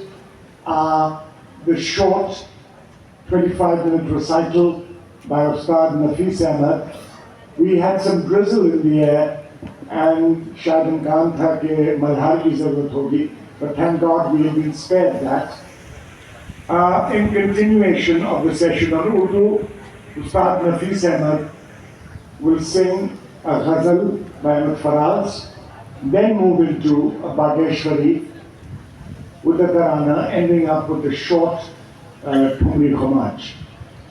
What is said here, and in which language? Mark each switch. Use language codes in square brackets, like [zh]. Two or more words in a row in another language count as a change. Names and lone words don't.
[en] The short 25-minute recital by Ustad Nafis Ahmed. We had some drizzle in the air and [hi] शायद इमकान था कि मल्हार की ज़रूरत होगी, [en] but thank God we have been spared that. In continuation of the session on Urdu, Ustad Nafis Ahmed will sing a ghazal by Ahmed Faraz, then move into a Bageshwari with the Tarana, ending up with a short Thumri Khomaj.